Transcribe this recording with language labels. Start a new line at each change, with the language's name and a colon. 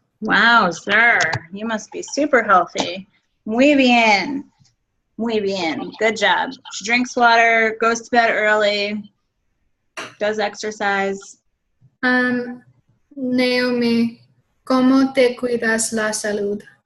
English: Wow, sir. You must be super healthy.
Spanish: Muy bien. Muy bien.
English: Good job. She drinks water, goes to bed early, does exercise.
Spanish: Naomi, ¿cómo te cuidas la salud?